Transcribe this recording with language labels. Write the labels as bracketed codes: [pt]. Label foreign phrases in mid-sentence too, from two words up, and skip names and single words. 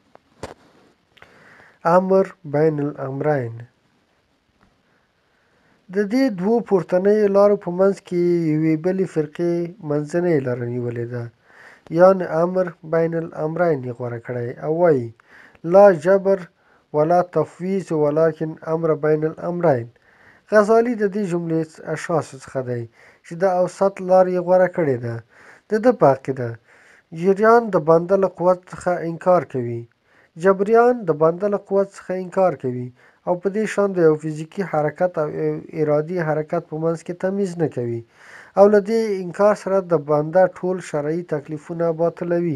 [ar] امر بین الامرین. [ps] د دې دوو پورتنیو لارو په منځ کې یوې بلې فرقې منځنۍ لاره نیولې ده، یعنې [ar] امر بین الامرین [ps] یې غوره کړی او وایي [ar] لا جبر ولا تفویض ولکن امر بین الامرین. [ps] غزالي د دې جملې اشخاصو څخه دی چې د اوسط لار یې غوره کړې ده. د ده په عقیده جریان د بنده له قوت څخه انکار کوي، جبریان د بنده له قوت څخه انکار کوي او په دې شان د یو فزیکي حرکت او ارادي حرکت په منځ کې تمیز نه کوي او له دې انکار سره د بنده ټول شرعي تکلیفونه باطلوي.